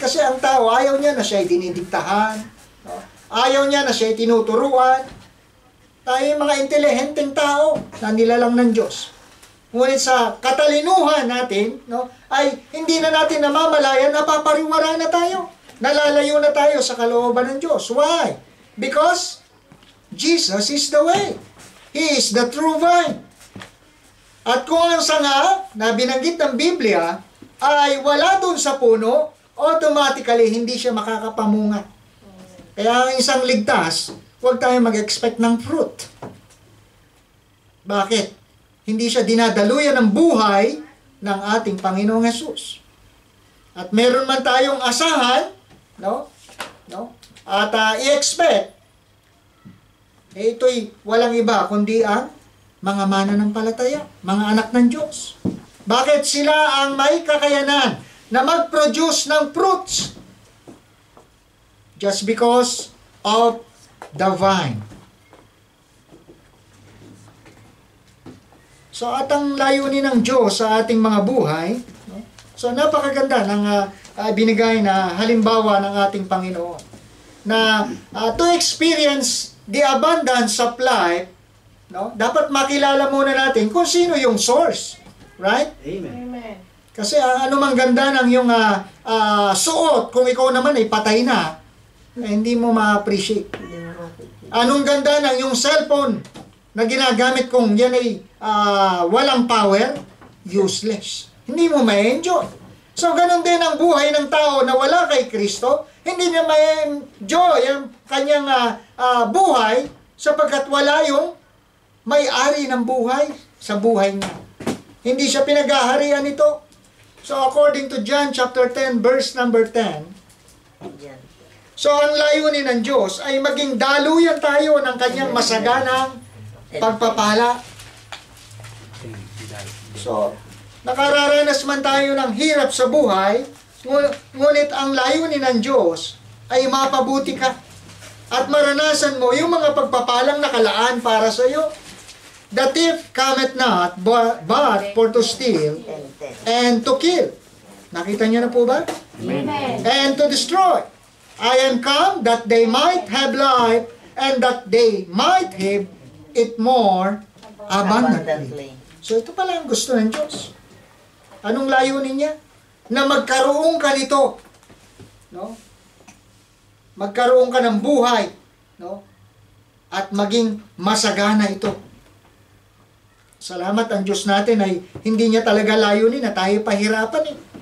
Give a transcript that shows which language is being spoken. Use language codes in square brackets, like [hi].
[tl] Kasi ang tao, ayaw niya na siya ay dinidiktahan. No? Ayaw niya na siya ay tinuturuan. Tayo yung mga intelihenteng tao na nilalang ng Diyos. Ngunit sa katalinuhan natin, no, ay hindi na natin namamalayan, napapariwara na tayo. Nalalayo na tayo sa kalooban ng Diyos. [en] Why? Because Jesus is the way. He is the true vine. [tl] At kung ang sanga na binanggit ng Biblia ay wala dun sa puno, automatically hindi siya makakapamunga. Kaya ang isang ligtas, huwag tayo mag-expect ng fruit. Bakit? Hindi siya dinadaluyan ng buhay ng ating Panginoong Hesus. At meron man tayong asahan, no? At i-expect, ito'y walang iba kundi ang mga mananampalataya, mga anak ng Diyos. Bakit sila ang may kakayanan na mag-produce ng fruits? [en] Just because of the vine. [tl] So at ang layunin ng Diyos sa ating mga buhay, no? So napakaganda ng binigay na halimbawa ng ating Panginoon. [en] Na to experience the abundance of life, no? [tl] Dapat makilala muna natin kung sino yung source. Right? Amen. Kasi ano mang ganda ng yung suot, kung ikaw naman ay patay na, hindi mo ma-appreciate. Anong ganda ng yung cellphone na ginagamit kung yan ay walang power, useless. Hindi mo ma-enjoy. So, ganun din ang buhay ng tao na wala kay Kristo, hindi niya ma-enjoy ang kanyang buhay sapagkat wala yung may-ari ng buhay sa buhay niya. Hindi siya pinag-aharian nito. So, [en] according to John chapter 10, verse number 10, [tl] so, ang layunin ng Diyos ay maging daluyan tayo ng kanyang masaganang pagpapala. So, nakararanas man tayo ng hirap sa buhay, ngunit ang layunin ng Diyos ay mapabuti ka at maranasan mo yung mga pagpapalang nakalaan para sa iyo. [en] The thief cometh not but for to steal and to kill. [tl] Nakita niyo na po ba? Amen. [en] And to destroy. I am come that they might have life and that they might have it more abundantly. [tl] So ito pala ang gusto ng Diyos. Anong layunin niya? Na magkaroon ka nito. No? Magkaroon ka ng buhay. No? At maging masagana ito. Salamat ang Diyos natin ay hindi niya talaga layunin na tayo pahirapan eh.